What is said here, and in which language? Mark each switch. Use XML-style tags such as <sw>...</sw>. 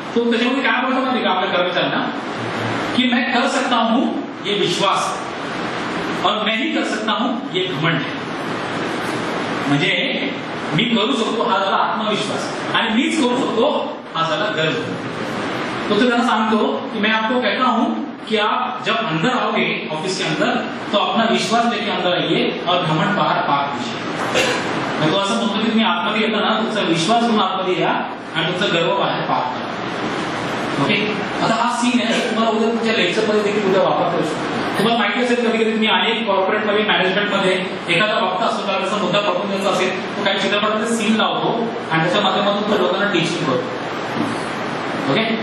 <mr>तो त्याच्यामध्ये काय बोलतो माहिती का आपल्या कर्मचाऱ्यांना की</mr> <hi>मैं कर सकता हूं ये विश्वास और मैं ही कर सकता हूं ये घमंड.</hi> <mr>म्हणजे मी करू शकतो हा झाला आत्मविश्वास आणि मीच करू शकतो हा झाला गर्व. तो त्यांना सांगतो की</mr> <hi>मैं आपको कहता हूं कि आप जब अंदर आओगे ऑफिस के अंदर तो अपना विश्वास लेके अंदर आइए और घमंड बाहर पाक दीजिए.</hi> <mr>तो असं म्हणतो की तुम्ही आतमध्ये येता ना, तुमचा विश्वास घेऊन आतमध्ये या आणि तुमचा गर्व बाहेर पाक करा. ओके. आता हा सीन आहे तुम्हाला उद्या तुमच्या लेक्चरमध्ये देखील उद्या वापरता येऊ शकतो. तुम्हाला माहिती असेल कधी कधी तुम्ही अनेक कॉर्पोरेटमध्ये मॅनेजमेंटमध्ये एखादा वक्ता असतो, त्याला त्याचा मुद्दा पटवून द्यायचा असेल तो काही चित्रपटाचे सीन लावतो आणि त्याच्या माध्यमातून तो लोकांना टीचिंग करतो. ओके.</mr>